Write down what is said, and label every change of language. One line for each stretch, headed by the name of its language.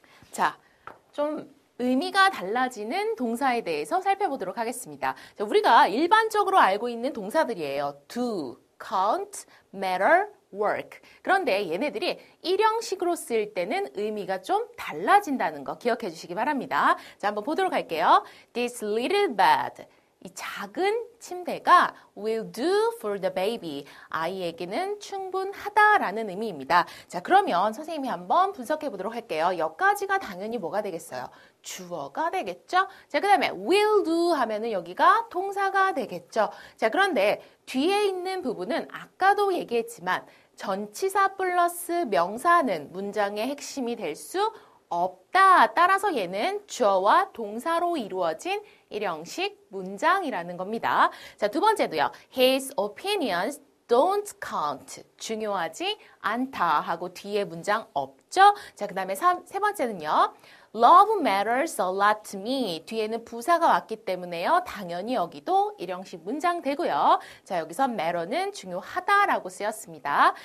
Korean: 자, 좀 의미가 달라지는 동사에 대해서 살펴보도록 하겠습니다. 자, 우리가 일반적으로 알고 있는 동사들이에요.
English: do, count, matter, work.
Korean: 그런데 얘네들이 1형식으로 쓸 때는 의미가 좀 달라진다는 거 기억해 주시기 바랍니다. 자, 한번 보도록 할게요.
English: This little bed.
Korean: 이 작은 침대가
English: will do for the baby.
Korean: 아이에게는 충분하다라는 의미입니다. 자, 그러면 선생님이 한번 분석해 보도록 할게요. 여기까지가 당연히 뭐가 되겠어요? 주어가 되겠죠? 자, 그 다음에 will do 하면은 여기가 동사가 되겠죠? 자, 그런데 뒤에 있는 부분은 아까도 얘기했지만 전치사 플러스 명사는 문장의 핵심이 될 수 없다. 따라서 얘는 주어와 동사로 이루어진 1형식 문장이라는 겁니다. 자, 두 번째도요.
English: His opinions don't count.
Korean: 중요하지 않다 하고 뒤에 문장 없죠? 자, 그 다음에 세 번째는요.
English: Love matters a lot to me.
Korean: 뒤에는 부사가 왔기 때문에요. 당연히 여기도 1형식 문장 되고요. 자, 여기서 matter는 중요하다라고 쓰였습니다.